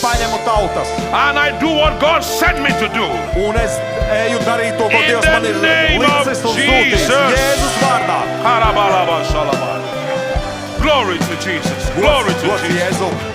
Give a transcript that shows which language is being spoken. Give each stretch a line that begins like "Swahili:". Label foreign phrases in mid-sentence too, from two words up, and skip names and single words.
Latvian: paņemu tautas.
English: and I do what God sent me to do.
Latvian: Un es eju darīt to, ko
English: In
Latvian: Dievs
English: the
Latvian: man ir
English: name of
Latvian: licis un sūtījis.
English: Jesus.
Latvian: Jēzus vārdā. Karabalaba shalaba.
English: Glory to Jesus. Glory to Gods Jesus.
Latvian: Jēzu.